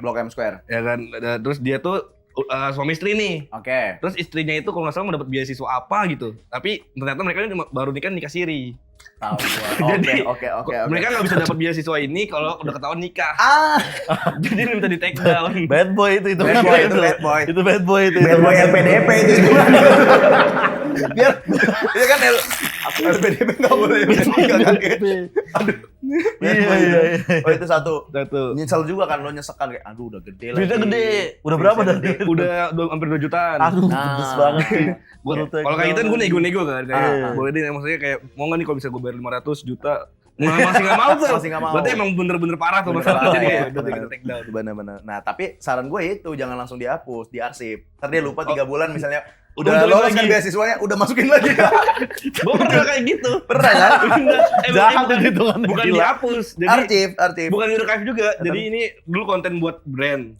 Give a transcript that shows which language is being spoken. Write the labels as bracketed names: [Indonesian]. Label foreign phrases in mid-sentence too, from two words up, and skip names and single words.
[Indonesian] Blok M Square. Ya kan. Terus dia tuh suami istri nih. Oke. Terus istrinya itu kalau nggak salah mau dapat beasiswa apa gitu. Tapi ternyata mereka ini baru nikah siri. Tahu gua. Jadi, Oke. Mereka nggak bisa dapat beasiswa ini kalau udah ketahuan nikah. Ah, Jadi minta di [English] take down. Bad boy itu Bad boy, itu bad boy. [Indonesian] Itu [English] bad boy [Indonesian] itu. [English] bad boy LPDP itu. [Indonesian] Biar dia kan LPDP enggak boleh. Iya. Oh, itu satu. Satu. Nyesel juga kan lo nyesekan kayak aduh udah gede lagi. Duitnya gede. Udah berapa Duitnya dah? gede. Udah hampir 2 jutaan. Aduh, Nah. pedes banget sih. Kalau kayak gitu kan gue nego-nego kan kayak Ah. boleh deh maksudnya kayak mau nggak nih kalau bisa gue bayar 500 juta masih nggak mau tuh. Masih nggak mau. Berarti emang bener-bener parah tuh Bener masalah parah, jadi ya, kayak udah bener. kita [English] take down. [Indonesian] Bener-bener. Nah, tapi saran gue itu jangan langsung dihapus, diarsip. Ntar dia lupa 3 bulan misalnya Udah udah lolos kan lagi. beasiswanya, udah masukin lagi. Gue pernah kayak gitu. Pernah kan? Jahat bukan, itu kan. bukan Gila. dihapus. Jadi Archive. bukan di archive juga. Jadi ini dulu konten buat brand.